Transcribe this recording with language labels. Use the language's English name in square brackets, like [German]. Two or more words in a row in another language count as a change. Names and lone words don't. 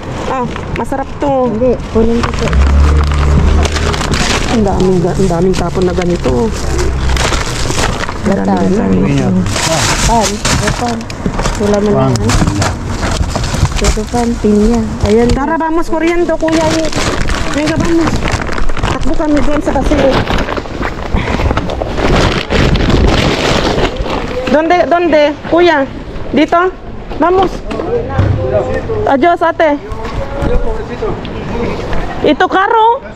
[Filipino] Ah, masarap to. Hindi, kunin ko to. Ang daming tapon na ganito. Ang daming Pan. Wala man naman. Pero pan, pinya. Ayan. Tara, [Spanish] vamos, corriendo, kuya. Venga, vamos. [Filipino] Takbo kami doon sa kasilo. [Spanish] Donde? Kuya? Dito? Vamos. [Filipino] Adios, ate. Ito, karo.